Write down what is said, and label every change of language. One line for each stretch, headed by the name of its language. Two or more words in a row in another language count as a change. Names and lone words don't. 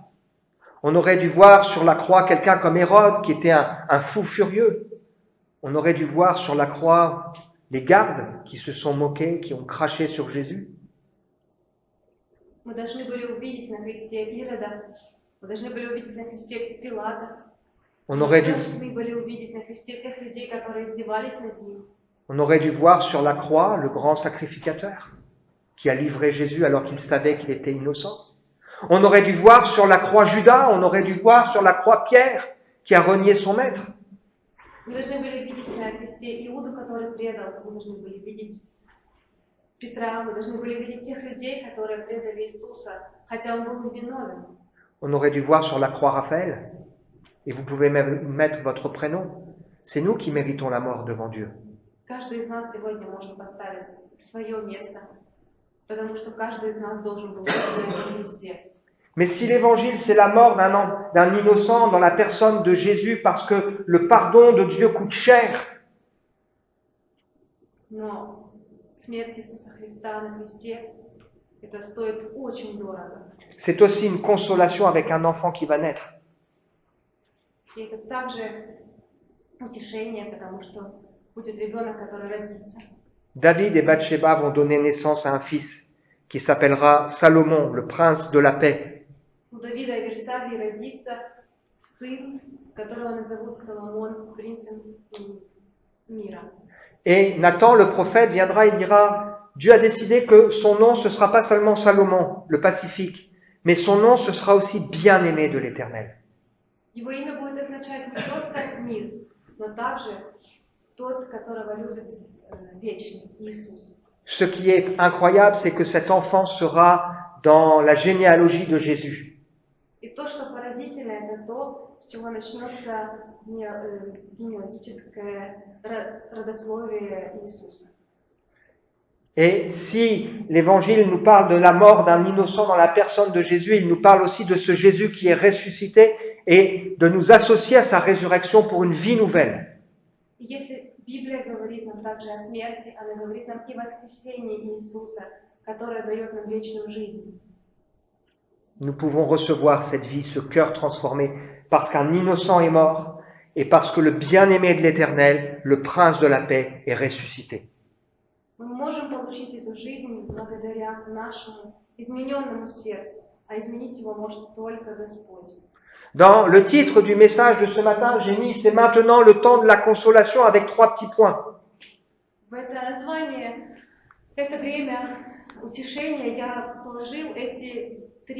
French: On aurait dû voir sur la croix quelqu'un comme Hérode, qui était un fou furieux. On aurait dû voir sur la croix les gardes qui se sont moqués, qui ont craché sur Jésus.
Russian: Мы должны были увидеть на кресте Ирода, мы должны были увидеть на кресте Пилата,
French: On
Russian: мы
French: aurait dû
Russian: должны были увидеть на кресте тех людей, которые издевались над ним.
French: On aurait dû voir sur la croix le grand sacrificateur qui a livré Jésus alors qu'il savait qu'il était innocent. On aurait dû voir sur la croix Judas, on aurait dû voir sur la croix Pierre qui a renié son maître.
Russian: Мы должны были видеть на кресте Иуду, который предал, мы должны были видеть Петра, мы должны были видеть тех людей, которые предали Иисуса, хотя он был невиновен.
French: On aurait dû voir sur la croix Raphaël, et vous pouvez même mettre votre prénom. C'est nous qui méritons la mort devant Dieu.
Russian: Каждый из нас сегодня может поставить свое место, потому что каждый из нас должен был быть на этом кресте.
French: Mais si l'évangile c'est la mort d'un innocent dans la personne de Jésus parce que le pardon de Dieu coûte cher,
Russian: Но смерть Иисуса Христа на кресте, это стоит очень дорого.
French: c'est aussi une consolation avec un enfant qui va naître.
Russian: И это также утешение, потому что будет ребенок, который родится.
French: David et Bathsheba vont donner naissance à un fils qui s'appellera Salomon, le prince de la paix.
Russian: У Давида и Версавии родится сын, которого назовут Соломон, принцем мира.
French: Et Nathan, le prophète, viendra et dira, Dieu a décidé que son nom, ce ne sera pas seulement Salomon, le pacifique, mais son nom, ce sera aussi bien-aimé de l'Éternel.
Russian: Его имя будет означать не просто мир, но также тот, которого любит вечный Иисус.
French: Ce qui est incroyable, c'est que cet enfant sera dans la généalogie de Jésus.
Russian: И то, что поразительно, это то, с чего начнется генеалогическое родословие Иисуса.
French: Et si l'Évangile nous parle de la mort d'un innocent dans la personne de Jésus, il nous parle aussi de ce Jésus qui est ressuscité et de nous associer à sa résurrection pour une vie nouvelle.
Russian: И если Библия говорит нам также о смерти, она говорит нам и о воскресении Иисуса, которое дает нам вечную жизнь.
French: Nous pouvons recevoir cette vie, ce cœur transformé, parce qu'un innocent est mort et parce que le bien-aimé de l'Éternel, le prince de la paix, est ressuscité.
Russian: Мы можем получить эту жизнь благодаря нашему измененному сердцу, а изменить его может только Господь.
French: Dans le titre du message de ce matin, j'ai mis « C'est maintenant le temps de la consolation » avec 3 petits points.
Russian: В это название, это время утешения, я положил эти 3 пункта.